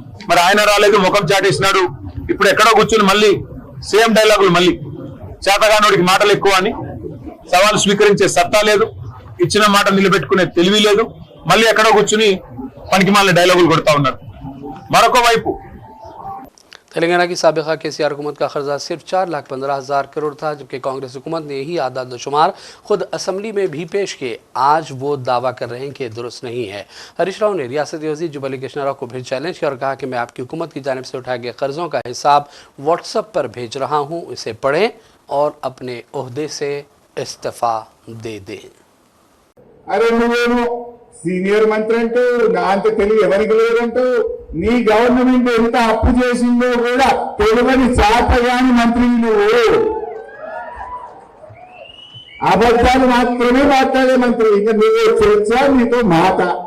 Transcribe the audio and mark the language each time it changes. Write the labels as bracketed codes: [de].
[te] మరి ఆయన రాలేదు, ముఖం చాటేసినాడు. ఇప్పుడు ఎక్కడో కూర్చుని మళ్ళీ సేమ్ డైలాగులు, మళ్ళీ చేతగానోడికి మాటలు ఎక్కువ అని, సవాలు స్వీకరించే సత్తా లేదు, ఇచ్చిన మాట నిలబెట్టుకునే తెలివి లేదు, మళ్ళీ ఎక్కడో కూర్చుని పనికి మాలిన డైలాగులు కొడతా ఉన్నారు. మరొక వైపు [hi] तेलंगाना की साबिका केसीआर हुकूमत का खर्चा सिर्फ 4,15,000 करोड़ था, जबकि कांग्रेस हुकूमत ने यही आदाद शुमार खुद असम्बली में भी पेश किए। आज वो दावा कर रहे हैं कि दुरुस्त नहीं है। हरीश राव ने रियासती वज़ीर जुबली कृष्णा राव को फिर चैलेंज किया और कहा कि मैं आपकी हुकूमत की जानिब से उठाए गए कर्जों का हिसाब व्हाट्सएप पर भेज रहा हूँ, इसे पढ़ें और अपने ओहदे से इस्तीफा दे दें। [te] अरे నువ్వేమో సీనియర్ మంత్రి అంటూ నా అంత తెలివి ఎవరికి లేదంటూ నీ గవర్నమెంట్ ఎంత అప్పు చేసిందో కూడా తెలియని చాతగాని మంత్రి నువ్వు. అబద్ధాలు మాత్రమే మాట్లాడే మంత్రి. ఇంకా నువ్వు చర్చ, నీతో మాట.